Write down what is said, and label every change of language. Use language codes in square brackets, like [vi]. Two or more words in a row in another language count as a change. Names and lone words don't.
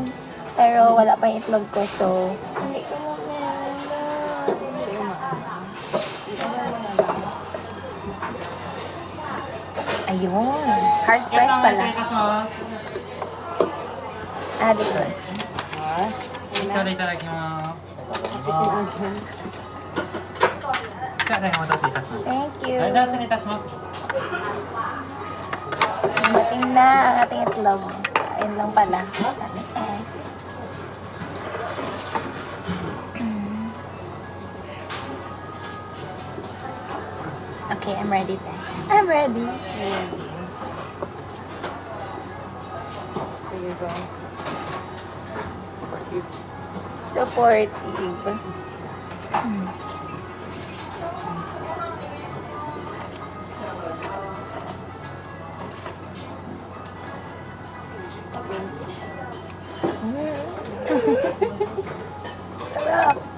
[tl] Pero wala pa yung itlog ko, so hindi ko ayun. [en] Hard press [tl] pala. Ah, dito. [ja] ちょうどいただきます。じゃあ、お待たせいたします。 [en] Thank you. [ja] はい、では失礼いたします。 [tl] Dumating na ang ating itlog. Ayun lang pala. [en] Okay, I'm ready then. I'm ready. [tl] Sige, go. Supportive. Sarap.